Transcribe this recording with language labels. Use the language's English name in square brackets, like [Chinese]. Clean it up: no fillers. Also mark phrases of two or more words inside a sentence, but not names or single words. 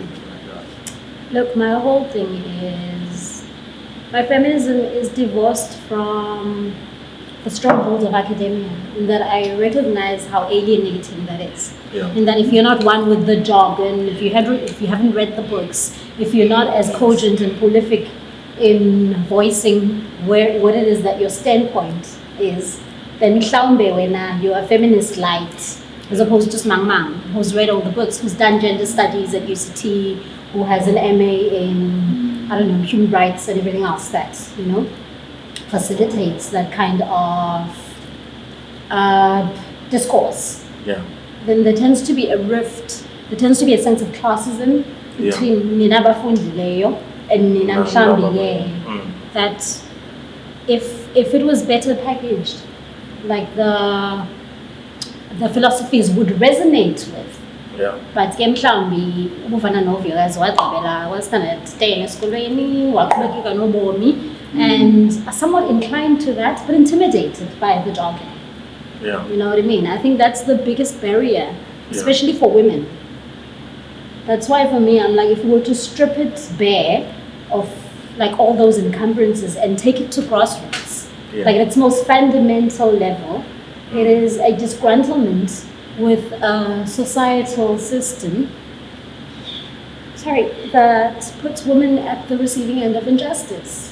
[English] Look, my whole thing is, my feminism is divorced from the stronghold of academia, in that I recognize how alienating that is. Yeah. In that if you're not one with the jargon, if you haven't read the books, if you're not as cogent and prolific in voicing what it is that your standpoint is, then [Xhosa] mhlawumbe wena [English] you're a feminist light, as opposed to Smang who's read all the books, who's done gender studies at UCT, who has an MA in, I don't know, human rights and everything else that, you know, facilitates that kind of discourse. Yeah. Then there tends to be a rift, there tends to be a sense of classism between [Xhosa] nina bafundileyo [English] and [Xhosa] nina mhlambi [English] that if it was better packaged, like the philosophies would resonate with. Yeah. But [Xhosa] ke mhlawumbi ubufana noVuyokazi wagqibela was-standard 10 esikolweni waqhubekeka nobomi [English] and are somewhat inclined to that but intimidated by the jargon. Yeah. You know what I mean? I think that's the biggest barrier, especially for women. That's why for me I'm like, if we were to strip it bare of like all those encumbrances and take it to grassroots, like at its most fundamental level, it is a disgruntlement with a societal system, that puts women at the receiving end of injustice.